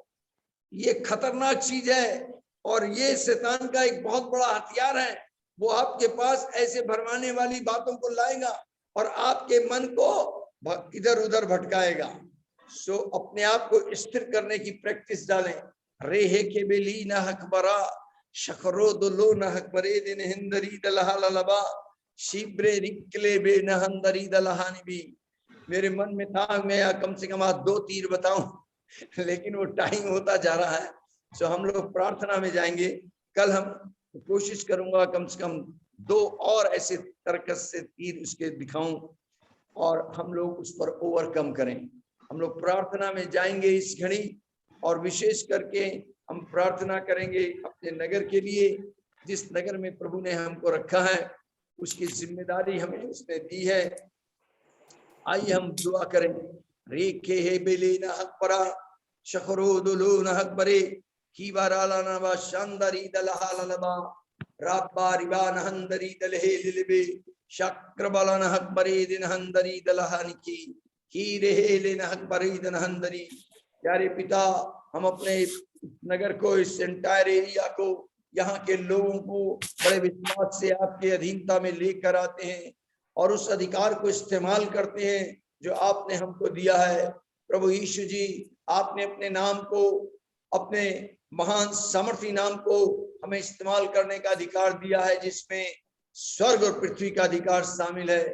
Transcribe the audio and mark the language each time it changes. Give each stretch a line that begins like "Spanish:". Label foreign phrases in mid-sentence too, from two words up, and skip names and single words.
Hindi: ये खतरनाक चीज है और ये शैतान का एक बहुत बड़ा हथियार है। वो आपके पास ऐसे भरमाने वाली बातों को लाएगा और आपके मन को इधर उधर भटकाएगा। सो अपने आप को स्थिर करने की प्रैक्टिस डालें। रेहे के बेली न हकबरा शखरो दो लो न हकबरे दिन हिंदरी दलहा ललबा शिब्रे रिक्ले बे नहंदरी दलहानी भी। मेरे मन में था मैं कम से कम आज 2 तीर बताऊं, लेकिन वो टाइम होता जा रहा है। सो हम लोग प्रार्थना में जाएंगे। कल हम कोशिश करूंगा कम से कम 2 और ऐसे तर्कस से तीर उसके दिखाऊं और हम लोग उस पर ओवरकम करें। हम लोग प्रार्थना में जाएंगे इस घड़ी, और विशेष करके हम प्रार्थना करेंगे अपने नगर के लिए, जिस नगर में प्रभु ने हमको रखा है, उसकी जिम्मेदारी हमें उसने दी है। आइए हम दुआ करें। रेखे हे बेले न हक परा शखरो दुलो न हक बरे की बाराला न बा शानदारी दलहालबा राबा रिबा न हंदरी दलहे लिलबे शक्र बाला न हक बरे दिन हंदरी दलहानी की रे ले न हक बरे दिन हंदरी। प्यारे पिता, हम अपने नगर को, इस
English: entire area
Hindi: को, यहाँ के लोगों को बड़े विश्वास से आपके अधीनता में लेकर आते हैं और उस अधिकार को इस्तेमाल करते हैं जो आपने हमको दिया है। प्रभु यीशु जी, आपने अपने नाम को, अपने महान सामर्थी नाम को हमें इस्तेमाल करने का अधिकार दिया है, जिसमें स्वर्ग और पृथ्वी का अधिकार शामिल है।